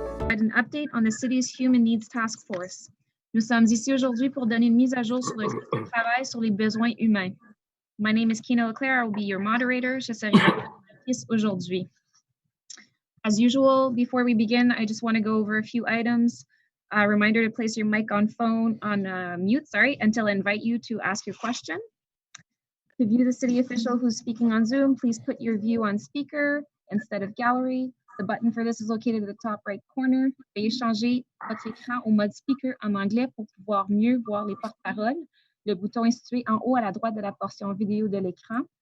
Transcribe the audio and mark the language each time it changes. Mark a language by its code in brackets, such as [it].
[en] provide an update on the city's Human Needs Task Force. [fr] Nous sommes ici aujourd'hui pour donner une mise à jour sur le groupe de travail sur les besoins humains. [en] My name is Kina Leclerc. I will be your moderator. [fr] Je serai votre modératrice aujourd'hui. [en] As usual, before we begin, I just want to go over a few items. A reminder to place your mic on mute, until I invite you to ask your question. To view the city official who's speaking on Zoom, please put your view on speaker instead of gallery. The button for this is located at the top right corner. [fr] Veuillez changer votre écran au mode speaker en anglais pour pouvoir mieux voir les porte-paroles. Le bouton est situé en haut à la droite de la portion vidéo de l'écran.